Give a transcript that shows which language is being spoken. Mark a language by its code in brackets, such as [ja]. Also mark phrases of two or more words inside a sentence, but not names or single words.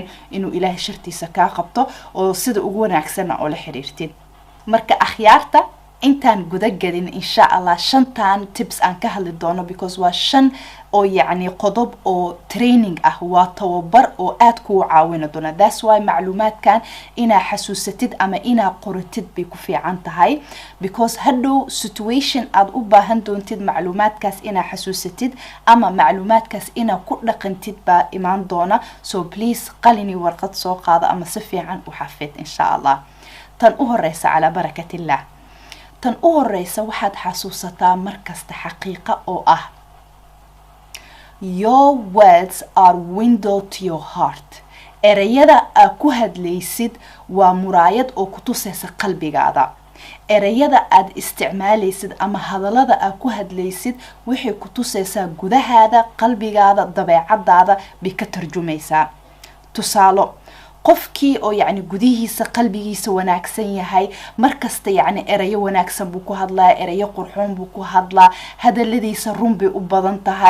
[so] inuu ilaah shartiisa ka qabto oo sida ugu wanaagsan oo la xiriirtid marka akhyaarta intaan guda galin [ar] insha Allah [so] 5 tips aan ka hadli doono because waa 5 oo يعني qodob oo training ah waa tababar oo aad ku caawin doona that's why macluumaad kan ina xasuusatid ama ina qoratid bi ku fiican tahay because hadhow situation aad u baahan doontid macluumaadkaas ina xasuusatid ama macluumaadkaas ina ku dhaqantid ba imaan doona so please qalini warqad soo qaada ama si fiican u xafid [ar] insha Allah [so] tan u horeysa [ar] ala barakatillah [so] tan u horeysa waxaad xasuusataa markasta xaqiiqo oo ah [en] your words are window to your heart [so] erayada aad ku hadlaysid waa muraayad oo ku tusaysa qalbigaada erayada aad isticmaalaysid ama hadalada aad ku hadlaysid waxay ku tusaysaa gudahaada qalbigaada dabeecadaada bi ka tarjumaysaa tusaalo qofkii oo yani gudihiisa qalbigiisa wanaagsan yahay markasta yani erayo wanaagsan buu ku hadlaa erayo qurxoon buu ku hadlaa hadaladiisa run bay u badan tahay